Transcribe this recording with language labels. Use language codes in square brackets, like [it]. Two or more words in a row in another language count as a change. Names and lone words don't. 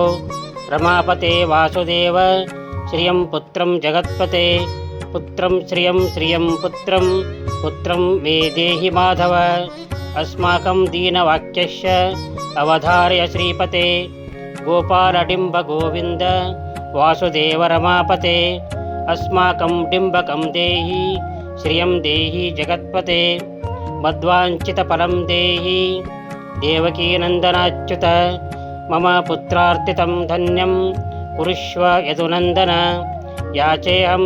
[sa] रमापते वासुदेव श्रियं पुत्रं जगत्पते. पुत्रं श्रियं श्रियं पुत्रं पुत्रं मे देहि माधव. अस्माकं दीनवाक्यस्य अवधारय श्रीपते. गोपालडिम्ब गोविन्द वासुदेव रमापते. अस्माकं डिम्बकं देहि श्रियं देहि जगत्पते मद्वाञ्छितफलं देहि देवकीनन्दनाच्युत मम पुत्रार्थितं धन्यं कुरुष्व यदुनन्दन याचेऽहं